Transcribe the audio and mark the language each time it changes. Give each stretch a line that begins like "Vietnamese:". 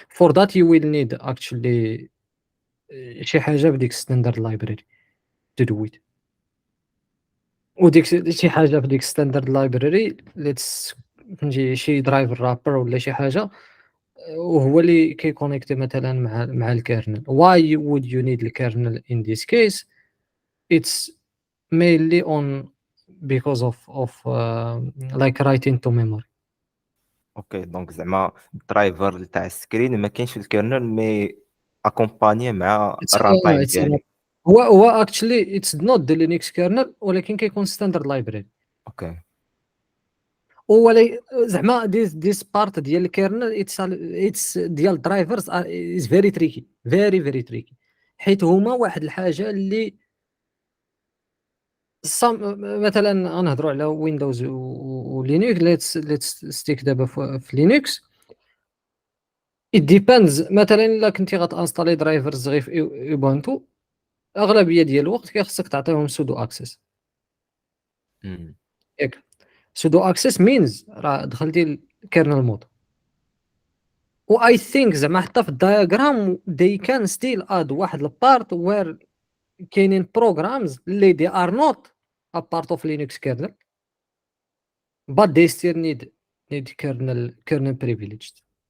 English: For that you will need actually
Arabic: شي حاجه بديك
English: standard library to do it.
Arabic: وديك شي حاجه بديك
English: standard library let's
Arabic: نجي شي
English: driver wrapper
Arabic: ولا شي حاجه وهو اللي كيكونيكتي مثلا مع الكيرنل.
English: Why would you need the kernel in this case? It's mainly on because of like writing to memory.
Arabic: اوكي دونك زعما الدرايفر تاع السكرين ما كاينش في الكيرنل مي اكومباني مع الران تايم ديالو. هو
English: actually it's not the Linux kernel
Arabic: ولكن كيكون
English: standard library. Okay
Arabic: ولي زعما
English: this part
Arabic: ديال الكيرنل it's ديال
English: drivers is very tricky
Arabic: حيت هما واحد الحاجه اللي مثلا غنهضروا على ويندوز ولينكس.
English: let's stick
Arabic: دابا في لينكس. it depends مثلا الا كنتي غتانستالي درايفرز غير في اوبونتو اغلبيه ديال الوقت كيخصك تعطيهم سودو اكسس. ياك سودو اكسس مينز راه دخلتي الكيرنل مود. و
English: I think
Arabic: زعما حتى في الدياغرام
English: they can still add
Arabic: واحد البارت where كاينين
English: programs اللي they are not a part of Linux kernel but they still need kernel privileged.